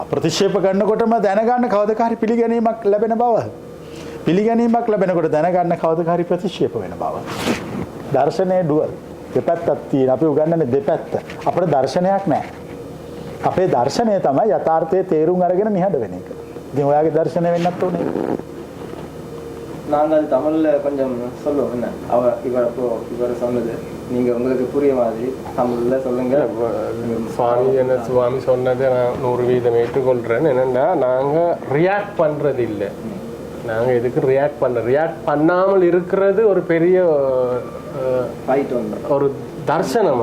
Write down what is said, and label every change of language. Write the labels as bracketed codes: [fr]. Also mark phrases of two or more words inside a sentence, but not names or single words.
[si] ප්‍රතික්ෂේප කරනකොටම දැනගන්න කවදක හරි පිළිගැනීමක් ලැබෙන බව. පිළිගැනීමක් ලැබෙනකොට දැනගන්න කවදක හරි ප්‍රතික්ෂේප වෙන බව. දර්ශනයේ ඩුවල් දෙපැත්තක් තියෙන. අපි උගන්වන්නේ දෙපැත්ත. අපේ දර්ශනයක් නැහැ. අපේ දර්ශනය තමයි යථාර්ථයේ තේරුම් අරගෙන නිහඬ වෙන එක. ඉතින් ඔයාගේ දර්ශනය වෙන්නත් ඕනේ. [ta] நாங்கள் தமிழ்ல கொஞ்சம் சொல்லுவோம். என்ன இவர் சொன்னது நீங்க உங்களுக்கு புரிய மாதிரி தமிழ்ல சொல்லுங்க. சுவாமி சொன்னதை நான் 100% ஏற்றுக்கொள்றேன். என்னன்னா நாங்க ரியாக்ட் பண்றது இல்லை. நாங்க எதுக்கு ரியாக்ட் பண்ணாமல் இருக்கிறது ஒரு பெரிய ஒரு தர்சனம்.